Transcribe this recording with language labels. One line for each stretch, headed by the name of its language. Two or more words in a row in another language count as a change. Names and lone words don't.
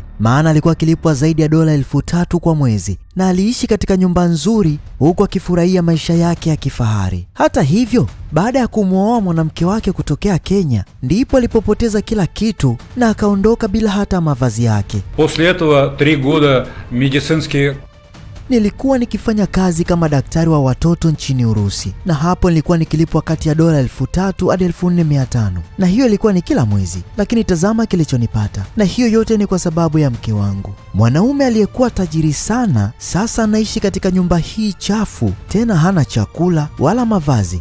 Swahili: Maana alikuwa akilipwa zaidi ya dola 3,000 kwa mwezi. Na aliishi katika nyumba nzuri huku akifurahia maisha yake ya kifahari. Hata hivyo, baada ya kumwoa mwanamke wake kutokea Kenya, ndipo alipopoteza kila kitu na akaondoka bila hata mavazi yake.
Russian: После этого 3 года медицинские.
Swahili: Nilikuwa nikifanya kazi kama daktari wa watoto nchini Urusi, na hapo nilikuwa nikilipwa kati ya dola 3,000 hadi 4,500, na hiyo ilikuwa ni kila mwezi. Lakini tazama kilichonipata, na hiyo yote ni kwa sababu ya mke wangu. Mwanaume aliyekuwa tajiri sana sasa anaishi katika nyumba hii chafu, tena hana chakula wala mavazi.